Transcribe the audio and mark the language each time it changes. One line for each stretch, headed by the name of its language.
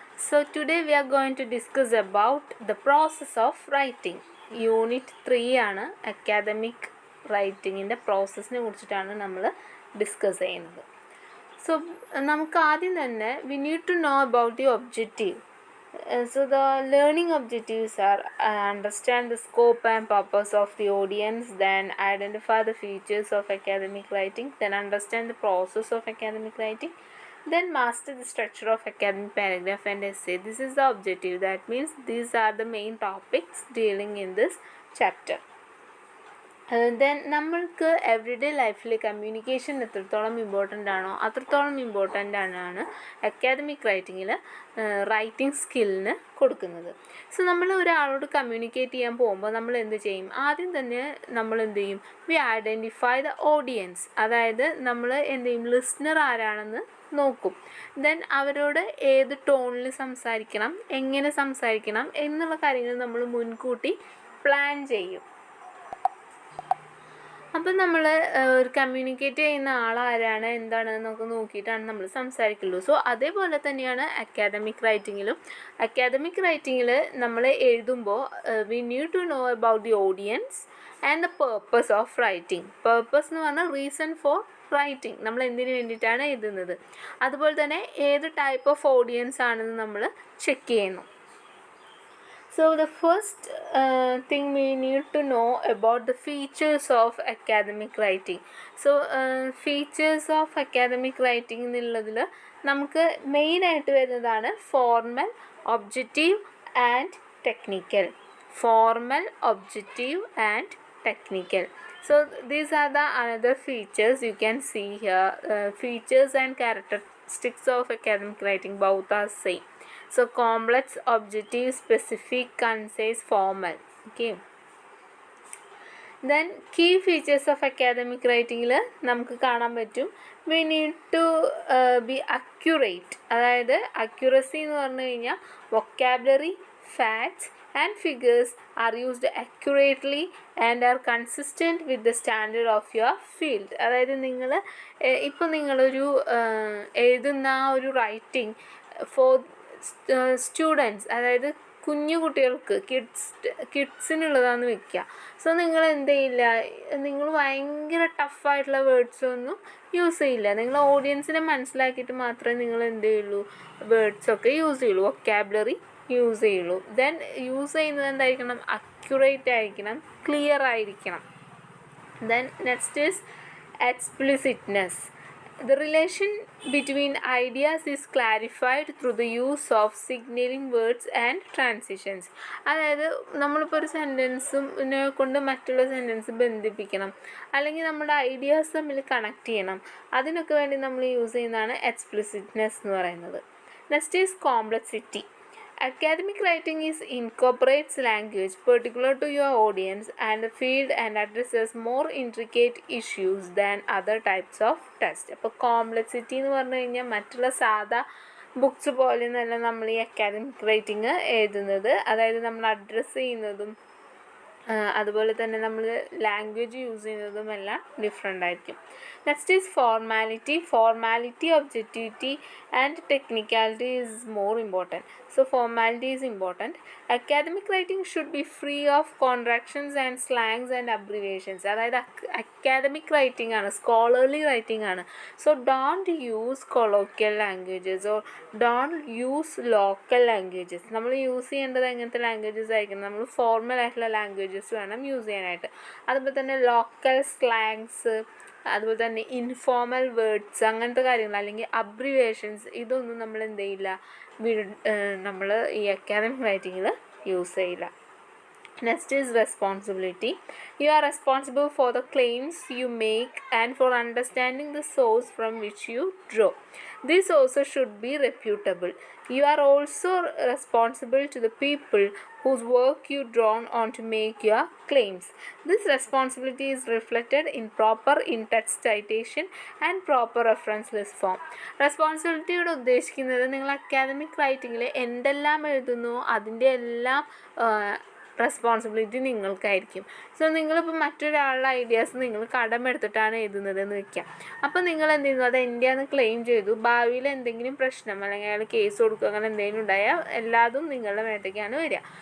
English: So today we are going to discuss about the process of writing.
Malayalam: Unit 3 ആണ് academic റൈറ്റിങ്ങിൻ്റെ പ്രോസസ്സിനെ കുറിച്ചിട്ടാണ് നമ്മൾ discuss ചെയ്യുന്നത്. So നമുക്ക് ആദ്യം തന്നെ
English: we need to know about the objective. So the learning objectives are understand the scope and purpose of the audience, then identify the features of academic writing, then understand the process of academic writing, then master the structure of academic paragraph and essay. This is the objective. That means these are the main topics dealing in this chapter.
Malayalam: Then നമ്മൾക്ക് everyday ലൈഫിൽ communication എത്രത്തോളം important ആണോ അത്രത്തോളം important ആണ് academic റൈറ്റിങ്ങിൽ writing സ്കില്ലിന് കൊടുക്കുന്നത്. So നമ്മൾ ഒരാളോട് communicate ചെയ്യാൻ പോകുമ്പോൾ നമ്മൾ എന്ത് ചെയ്യും? ആദ്യം തന്നെ നമ്മൾ എന്ത് ചെയ്യും?
English: We identify the audience.
Malayalam: അതായത് നമ്മൾ എന്ത് ചെയ്യും? ലിസ്ണർ ആരാണെന്ന് നോക്കും. ദെൻ അവരോട് ഏത് ടോണിൽ സംസാരിക്കണം, എങ്ങനെ സംസാരിക്കണം എന്നുള്ള കാര്യങ്ങൾ നമ്മൾ മുൻകൂട്ടി പ്ലാൻ ചെയ്യും. അപ്പം നമ്മൾ ഒരു കമ്മ്യൂണിക്കേറ്റ് ചെയ്യുന്ന ആളാരാണ് എന്താണെന്നൊക്കെ നോക്കിയിട്ടാണ് നമ്മൾ സംസാരിക്കുള്ളൂ. സോ അതേപോലെ തന്നെയാണ് അക്കാദമിക് റൈറ്റിങ്ങിലും. അക്കാദമിക് റൈറ്റിങ്ങിൽ നമ്മൾ എഴുതുമ്പോൾ
English: We need to know about the audience and the purpose of writing.
Malayalam: Purpose എന്ന് പറഞ്ഞാൽ
English: reason for writing,
Malayalam: നമ്മൾ എന്തിനു വേണ്ടിയിട്ടാണ് എഴുതുന്നത്. അതുപോലെ തന്നെ ഏത് ടൈപ്പ് ഓഫ് ഓഡിയൻസ് ആണെന്ന് നമ്മൾ ചെക്ക് ചെയ്യുന്നു.
English: So the first thing we need to know about the features of academic writing. So features of academic writing
Malayalam: എന്നുള്ളതിൽ നമുക്ക് മെയിനായിട്ട് വരുന്നതാണ്
English: Formal, objective and technical. Formal, objective and technical. So these are the another features you can see here. Features and characteristics of academic writing both are same. So complex, objective, specific, concise, formal. Okay. Then key features of academic writing
Malayalam: നമുക്ക് കാണാൻ പറ്റും.
English: We need to be accurate.
Malayalam: അതായത്
English: accuracy
Malayalam: എന്ന് പറഞ്ഞു കഴിഞ്ഞാൽ
English: vocabulary, facts and figures are used accurately and are consistent with the standard of your field.
Malayalam: അതായത് നിങ്ങൾ ഇപ്പോൾ നിങ്ങളൊരു എഴുതുന്ന ഒരു
English: writing for students,
Malayalam: അതായത് കുഞ്ഞു കുട്ടികൾക്ക് കിഡ്സിനുള്ളതാണെന്ന് വെക്കുക. സോ നിങ്ങൾ എന്ത് ചെയ്യില്ല, നിങ്ങൾ ഭയങ്കര ടഫായിട്ടുള്ള വേർഡ്സൊന്നും യൂസ് ചെയ്യില്ല. നിങ്ങൾ ഓഡിയൻസിനെ മനസ്സിലാക്കിയിട്ട് മാത്രമേ നിങ്ങൾ എന്ത് ചെയ്യുള്ളൂ, വേർഡ്സൊക്കെ യൂസ് ചെയ്യുള്ളൂ, വൊക്കാബുലറി യൂസ് ചെയ്യുള്ളൂ. ദെൻ യൂസ് ചെയ്യുന്നത് എന്തായിരിക്കണം? അക്യുറേറ്റ് ആയിരിക്കണം, ക്ലിയർ ആയിരിക്കണം.
English: Then next is explicitness. The relation between ideas is clarified through the use of signaling words and transitions.
Malayalam: അതായത് നമ്മളിപ്പോൾ ഒരു സെൻറ്റൻസിനെ കൊണ്ട് മറ്റുള്ള സെൻറ്റൻസ് ബന്ധിപ്പിക്കണം, അല്ലെങ്കിൽ നമ്മുടെ ഐഡിയാസ് തമ്മിൽ കണക്ട് ചെയ്യണം. അതിനൊക്കെ വേണ്ടി നമ്മൾ യൂസ് ചെയ്യുന്നതാണ് എക്സ്പ്ലിസിറ്റ്നെസ് എന്ന് പറയുന്നത്.
English: Next is complexity. Academic writing incorporates language particular to your audience and the field and addresses more intricate issues than other types of text.
Malayalam: അപ്പോൾ കോംപ്ലക്സിറ്റി എന്ന് പറഞ്ഞു കഴിഞ്ഞാൽ മറ്റുള്ള സാധാ ബുക്സ് പോലെ നല്ല നമ്മൾ ഈ അക്കാദമിക് റൈറ്റിംഗ് എഴുതുന്നത്, അതായത് നമ്മൾ അഡ്രസ്സ് ചെയ്യുന്നതും അതുപോലെ തന്നെ നമ്മൾ ലാംഗ്വേജ് യൂസ് ചെയ്യുന്നതും എല്ലാം ഡിഫറെൻ്റ് ആയിരിക്കും.
English: Next is formality. Formality, objectivity and technicality is more important. So formality is important. Academic writing should be free of contractions and slangs and abbreviations.
Malayalam: അതായത് അക്കാദമിക് റൈറ്റിംഗ് ആണ്, scholarly writing ആണ്.
English: So don't use colloquial languages or don't use local languages.
Malayalam: നമ്മൾ use ചെയ്യേണ്ടത് എങ്ങനത്തെ languages ആയിരിക്കണം? നമ്മൾ formal ആയിട്ടുള്ള languages വേണം യൂസ് ചെയ്യാനായിട്ട്. അതുപോലെ തന്നെ ലോക്കൽ സ്ലാങ്സ്, അതുപോലെ തന്നെ ഇൻഫോർമൽ വേർഡ്സ്, അങ്ങനത്തെ കാര്യങ്ങൾ അല്ലെങ്കിൽ അബ്രിവേഷൻസ്, ഇതൊന്നും നമ്മൾ എന്ത് ചെയ്യില്ല, നമ്മൾ ഈ അക്കാദമിക് റൈറ്റിങ്ങിൽ യൂസ് ചെയ്യില്ല.
English: Next is responsibility. You are responsible for the claims you make and for understanding the source from which you draw. These sources should be reputable. You are also responsible to the people whose work you drawn on to make your claims. This responsibility is reflected in proper in-text citation and proper reference list form.
Malayalam: റെസ്പോൺസിബിലിറ്റിയോട് ഉദ്ദേശിക്കുന്നത് നിങ്ങൾ academic റൈറ്റിങ്ങിൽ എന്തെല്ലാം എഴുതുന്നു അതിൻ്റെ എല്ലാം responsibility നിങ്ങൾക്കായിരിക്കും. So നിങ്ങളിപ്പോൾ മറ്റൊരാളുടെ ideas നിങ്ങൾ കടമെടുത്തിട്ടാണ് എഴുതുന്നതെന്ന് വെക്കാം. അപ്പോൾ നിങ്ങൾ എന്ത് ചെയ്യുന്നു, അത് എൻ്റെയാണെന്ന് ക്ലെയിം ചെയ്തു. ഭാവിയിൽ എന്തെങ്കിലും പ്രശ്നം അല്ലെങ്കിൽ അയാൾ കേസ് കൊടുക്കുക അങ്ങനെ എന്തെങ്കിലും ഉണ്ടായാൽ എല്ലാതും നിങ്ങളുടെ മേത്തേക്കാണ് വരിക.